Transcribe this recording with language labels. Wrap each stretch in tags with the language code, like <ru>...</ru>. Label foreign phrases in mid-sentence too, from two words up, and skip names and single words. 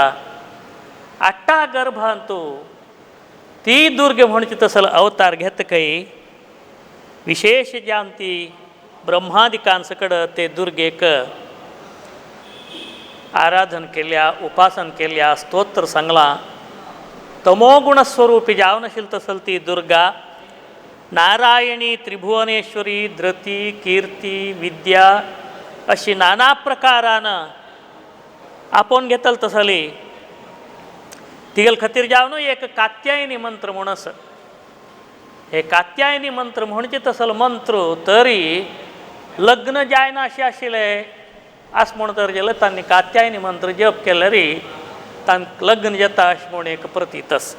<kok>आट्टा गर्भांत ती दुर्ग म्हणची तसल अवतार घेतकय विशेश जावन ती ब्रह्मादिकां सकड ते दुर्गेक आराधन केल्या, उपासन केल्या, स्तोत्र सांगलां. तमोगुण स्वरूपी जावन आशिल्ली तसल ती दुर्गा नारायणी, त्रिभुवनेश्वरी, धृती, कीर्ती, विद्या अशी नाना प्रकारान आपोवन घेतल तसली. तिगेल खातीर जावन एक कात्यायनी मंत्र म्हूण आसा. हे कात्यायनी मंत्र म्हणजे तसलो मंत्र तरी लग्न जायना अशें आशिल्लें आस म्हूण तर जाल्यार तांणी कात्यायनी मंत्र जप केल्यार तांकां लग्न जाता अशें म्हूण एक प्रतीत आसा.</kok>